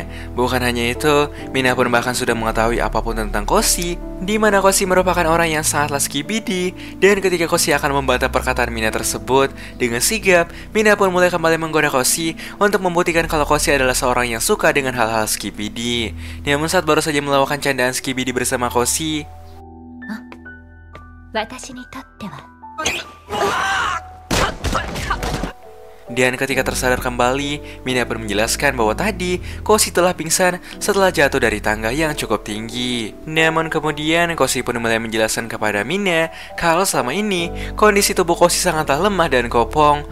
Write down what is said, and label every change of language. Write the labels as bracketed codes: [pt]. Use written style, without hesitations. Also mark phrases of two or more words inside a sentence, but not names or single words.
[id] Bukan hanya itu, Mina pun bahkan sudah mengetahui apapun tentang Koshi, di mana Koshi merupakan orang yang sangatlah skibidi. Dan ketika Koshi akan membantah perkataan Mina tersebut dengan sigap, Mina pun mulai kembali menggoda Koshi untuk membuktikan kalau Koshi adalah seorang yang suka dengan hal-hal skibidi. Namun saat baru saja melakukan candaan skibidi bersama Koshi, [ja] 私にとっては [id] dan ketika tersadar kembali, Mina pun menjelaskan bahwa tadi Koshi telah pingsan setelah jatuh dari tangga yang cukup tinggi. Namun kemudian Koshi pun mulai menjelaskan kepada Mina kalau selama ini kondisi tubuh Koshi sangatlah lemah dan kopong.